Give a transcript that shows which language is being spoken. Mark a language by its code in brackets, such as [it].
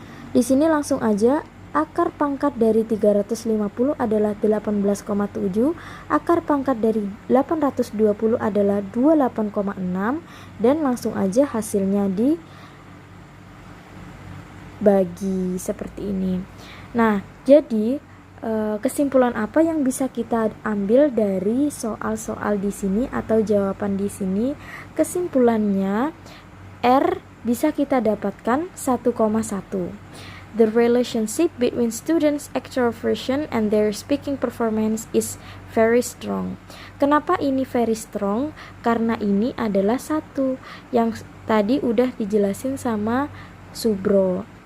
[id] Di sini langsung aja akar pangkat dari 350 adalah 18,7, akar pangkat dari 820 adalah 28,6, dan langsung aja hasilnya dibagi seperti ini. Nah, jadi kesimpulan apa yang bisa kita ambil dari soal-soal di sini atau jawaban di sini? Kesimpulannya R bisa kita dapatkan 1,1. [en] The relationship between students' extroversion and their speaking performance is very strong. [id] Kenapa ini [en] very strong? [id] Karena ini adalah 1 yang tadi udah dijelasin sama Subro.